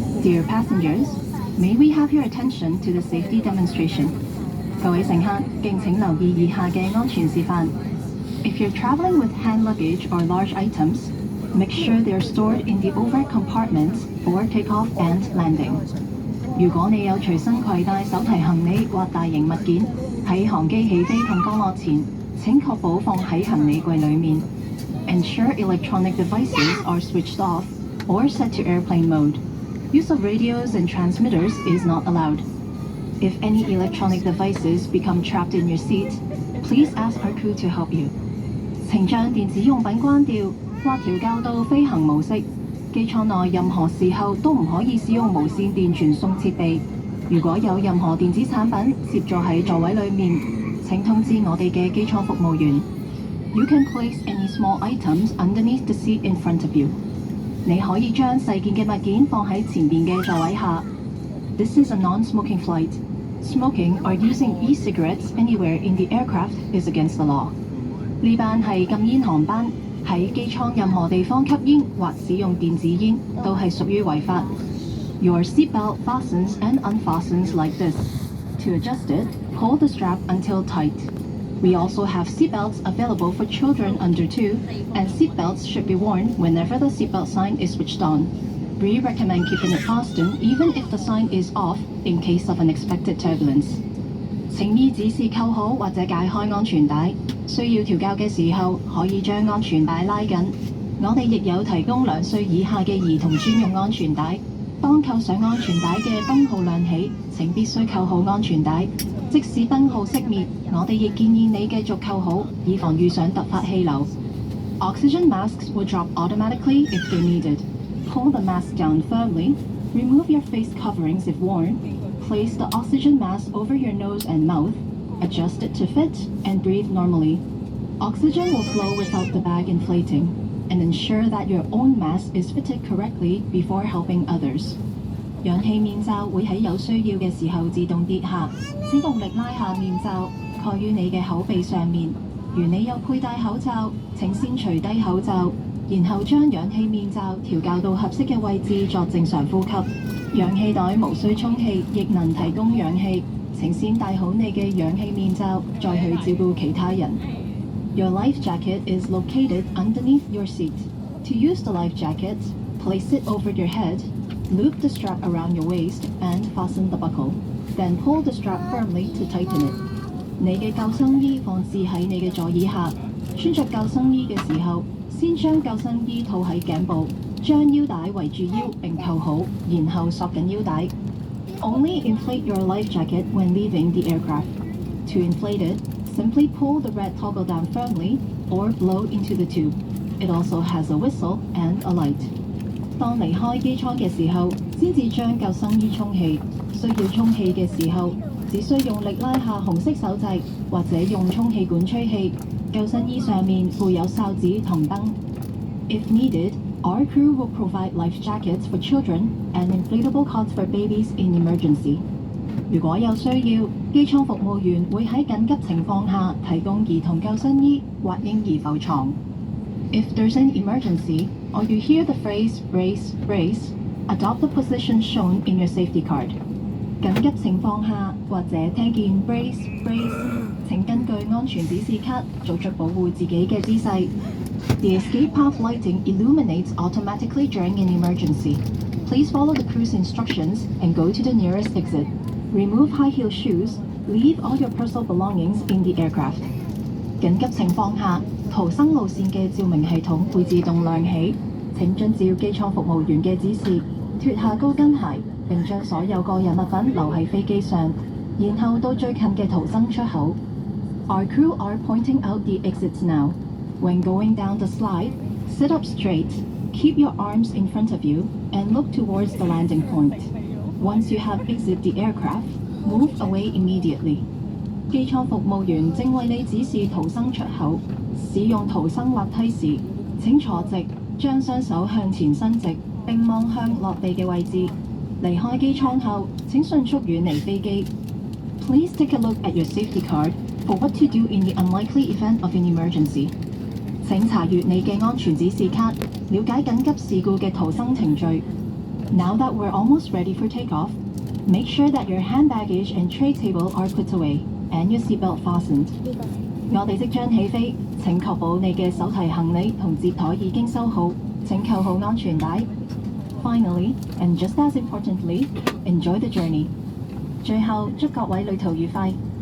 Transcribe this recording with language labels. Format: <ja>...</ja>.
<en>Dear passengers, may we have your attention to the safety demonstration?</en> <yue>各位乘客，敬請留意以下嘅安全示範。</yue> <en>If you're traveling with hand luggage or large items, make sure they're stored in the overhead compartments for takeoff and landing.</en> <yue>如果你有隨身攜帶手提行李或大型物件，喺航機起飛同降落前，請確保放喺行李櫃裡面。</yue> <en>Ensure electronic devices are switched off or set to airplane mode. Use of radios and transmitters is not allowed. If any electronic devices become trapped in your seat, please ask our crew to help you.</en> <yue>請將電子用品關掉或調校到飛行模式。機艙內任何時候都唔可以使用無線電傳送設備。如果有任何電子產品攝咗喺座位裡面，請通知我哋嘅機艙服務員。</yue> <en>You can place any small items underneath the seat in front of you.</en> <yue>你可以將細件嘅物件放喺前邊嘅座位下。</yue> <en>This is a non-smoking flight. Smoking or using e-cigarettes anywhere in the aircraft is against the law.</en> <yue>呢班係禁煙航班，喺機艙任何地方吸煙或使用電子煙都係屬於違法。</yue> <en>Your seatbelt fastens and unfastens like this. To adjust it, pull the strap until tight. We also have seatbelts available for children under 2, and seatbelts should be worn whenever the seatbelt sign is switched on. We recommend keeping it fastened even if the sign is off in case of unexpected turbulence.</en> <yue>請依指示扣好或者解開安全帶，需要調校嘅時候可以將安全帶拉緊。我哋亦有提供2歲以下嘅兒童專用安全帶。當扣上安全帶嘅燈號亮起，請必須扣好安全帶。即使燈號熄滅，我哋亦建議你繼續扣好，以防遇上突發氣流。</yue> <en>Oxygen masks will drop automatically if they're needed. Pull the mask down firmly. Remove your face coverings if worn. Place the oxygen mask over your nose and mouth. Adjust it to fit and breathe normally. Oxygen will flow without the bag inflating. And ensure that your own mask is fitted correctly before helping others.</en> <yue>氧氣面罩會喺有需要嘅時候自動跌下，請用力拉下面罩，蓋於你嘅口鼻上面。如你有佩戴口罩，請先除低口罩，然後將氧氣面罩調校到合適嘅位置作正常呼吸。氧氣袋無需充氣，亦能提供氧氣。請先戴好你嘅氧氣面罩，再去照顧其他人。</yue> <en>Your life jacket is located underneath your seat. To use the life jacket, place it over your head, loop the strap around your waist, and fasten the buckle. Then pull the strap firmly to tighten it.</en> <yue>你嘅救生衣放置喺你嘅座椅下。穿着救生衣嘅時候，先將救生衣套喺頸部，將腰帶圍住腰並扣好，然後索緊腰帶。</yue> <en>Only inflate your life jacket when leaving the aircraft. To inflate it, simply pull the red toggle down firmly or blow into the tube. It also has a whistle and a light.</en> <yue>當離開機艙嘅時候，先至將救生衣充氣。需要充氣嘅時候，只需用力拉下紅色手掣，或者用充氣管吹氣。救生衣上面附有哨子同燈。</yue> <en>If needed, our crew will provide life jackets for children and inflatable cots for babies in emergency.</en> <yue>如果有需要，機艙服務員會喺緊急情況下提供兒童救生衣或嬰兒浮床。</yue> <en>If there's an emergency, or you hear the phrase brace, brace, adopt the position shown in your safety card.</en> <yue>緊急情況下，或者聽見</yue> <en>brace, brace，</en> <yue>請根據安全指示卡做出保護自己嘅姿勢。</yue> <en>The escape path lighting illuminates automatically during an emergency. Please follow the crew's instructions and go to the nearest exit. Remove high-heel shoes. Leave all your personal belongings in the aircraft.</en> <yue>緊急情況下，逃生路線嘅照明系統會自動亮起。請遵照機艙服務員嘅指示，脫下高跟鞋，並將所有個人物品留喺飛機上，然後到最近嘅逃生出口。</yue> <en>Our crew are pointing out the exits now. When going down the slide, sit up straight, keep your arms in front of you, and look towards the landing point. Once you have exited the aircraft, move away immediately.</en> <yue>機艙服務員正為你指示逃生出口。使用逃生滑梯時，請坐直，將雙手向前伸直，並望向落地嘅位置。離開機艙後，請迅速遠離飛機。</yue> <en>Please take a look at your safety card for what to do in the unlikely event of an emergency.</en> <yue>請查閱你嘅安全指示卡，了解緊急事故嘅逃生程序。</yue> <en>Now that we're almost ready for takeoff, make sure that your hand baggage and tray table are put away and your seatbelt fastened.</en> <yue>我哋即將起飛，請確保你嘅手提行李同摺枱已經收好，請扣好安全帶。</yue> <en>Finally, and just as importantly, enjoy the journey.</en> <yue>最後，祝各位旅途愉快。</yue>